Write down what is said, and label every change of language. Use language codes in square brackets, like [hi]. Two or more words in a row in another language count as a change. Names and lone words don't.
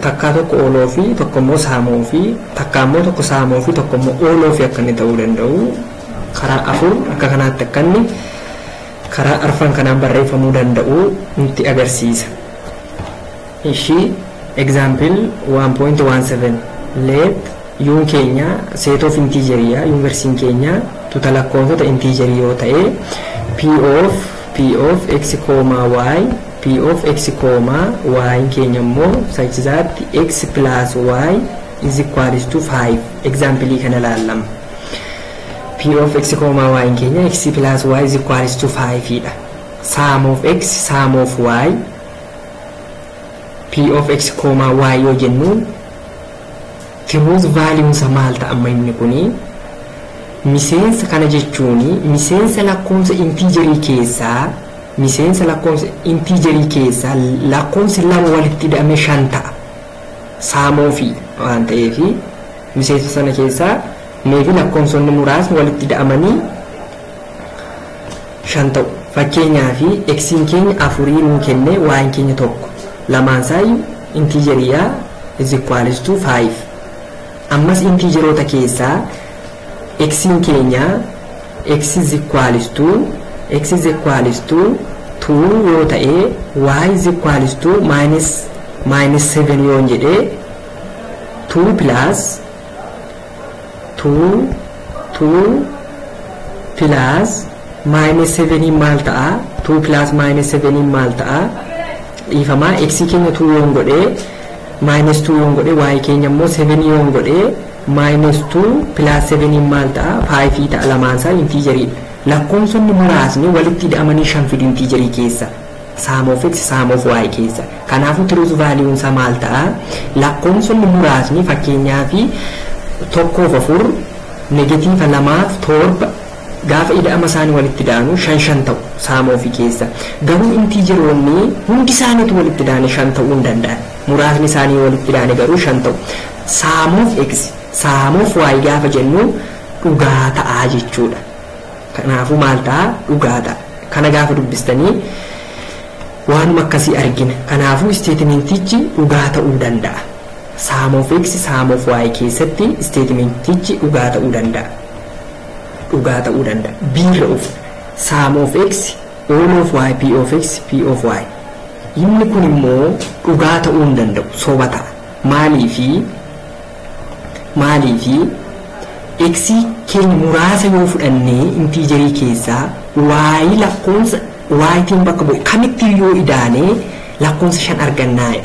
[om] Takka tokko [en] all of [om] tokko immoo [en] sum of [om] takka immoo tokko [en] sum of [om] tokko immoo [en] all of [om] akka inni ta'uu danda'u. Karaa afur akka kanaatti akka inni karaa arfan kanaan barreeffamuu danda'u nutti agarsiisa. Ishi [en] example 1.17 let [om] yuun keenya [en] set of integeria [om] yuuniversiin keenya tuuta lakkoofsota integerii yoo ta'e [en] p of x, y, p of x, y [om] keenya immoo [en] such that x plus y is equals to 5. [om] Example kana laallama. [en] P of x, y [om] keenya [en] x plus y is equals to 5 [om] dha. [en] Sum of x, sum of y, p of x, y [om] yoo jennuun [en] truth value [om] isa maal ta'a amma inni kuni miseensa kana jechuuni miseensa lakkoofsa integerii keessaa lakkoofsi lama walitti hidhame 5 ta'a. [en] Sum of [om] waan ta'eef miseensa sana keessaa meefi lakkoofsonni muraasni walitti hidhamanii 5 ta'u. Fakkeenyaaf x keenya 4 nuu kenne y keenya tokko lamaansaa integeriyaa [en] is equals to 5. [om] Ammas integeroota keessaa x keenya [en] x is equals to 2 [om] yoo ta'e [en] y is equals to minus 7 [om] yoo jedhe [en] 2 plus minus 7 [om] maal ta'a? [en] 2 plus minus 7 [om] maal ta'a? Dhiifamaa x keenya 2 yoo godhe minus 2 yoo godhe y keenya immoo 7 yoo godhe [en] minus 2 plus 7 [om] maal ta'a? 5 ta'a. Lamaansaa integerii. Lakkoofsonni muraasni walitti hidhamanii 5 fidu integerii keessa. [en] Sum of x, sum of y [om] keessa. Kanaafuu [en] truth value [om] isaa maal ta'a? Lakkoofsonni muraasni fakkeenyaaf 1/4 negatiiva 2/7 gaafa hidhama isaanii walitti hidhaanu 5 ta'u [en] sum of [om] keessa. Garuu integeroonni hundi isaaniitu walitti hidhaanii 5 ta'uu hin danda'an. Muraasni isaanii walitti hidhaanii garuu 5 ta'u. [en] Sum of x, sum of y [om] gaafa jennu dhugaa ta'aa jechuudha. Kanaafuu maal ta'a? Dhugaa ta'a. Kana gaafa dubbistanii waan makkasii argina. Kanaafuu statementichi dhugaa ta'uu danda'a. [en] Sum of x sum of y [om] keessatti statementichi dhugaa ta'uu danda'a. Dhugaa ta'uu danda'a. B irra uf [en] sum of x all of y p of x p of y. [om] Inni kun immoo dhugaa ta'uu hin danda'u, soba ta'a. Maaliifi x keenya muraasa yoo fudhannee intiijerii keessaa y lakkoonsa ytiin bakka bu'e kamitti yoo idaanee lakkoonsa 5 argannaadha.